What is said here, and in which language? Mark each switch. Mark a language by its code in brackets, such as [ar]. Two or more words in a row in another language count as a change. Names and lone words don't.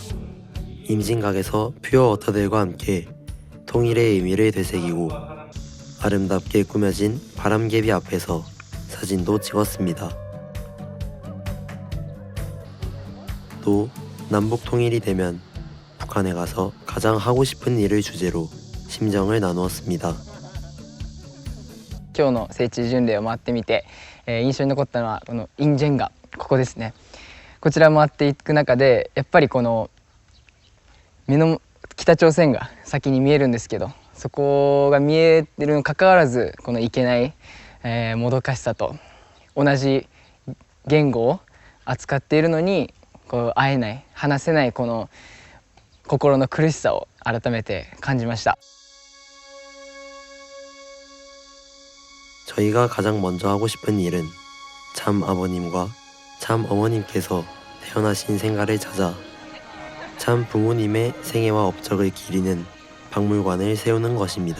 [ko] 임진각에서 퓨어워터들과 함께 통일의 의미를 되새기고 아름답게 꾸며진 바람개비 앞에서 사진도 찍었습니다. 또 남북 통일이 되면 북한에 가서 가장 하고 싶은 일을 주제로 심정을 나누었습니다. [ja] 今日の聖地巡礼を回ってみて、印象に残ったのはこのインジェンガ、ここですね。こちら回っていく中でやっぱりこの北朝鮮が先に見えるんですけど、そこが見えてるにもかかわらずこのいけない、もどかしさと同じ言語を扱っているのにこう会えない、話せないこの心の苦しさを改めて感じました。 [ko] 저희가 가장 먼저 하고 싶은 일은 참 아버님과 참 어머님께서 태어나신 생가를 찾아 참 부모님의 생애와 업적을 기리는 박물관을 세우는 것입니다.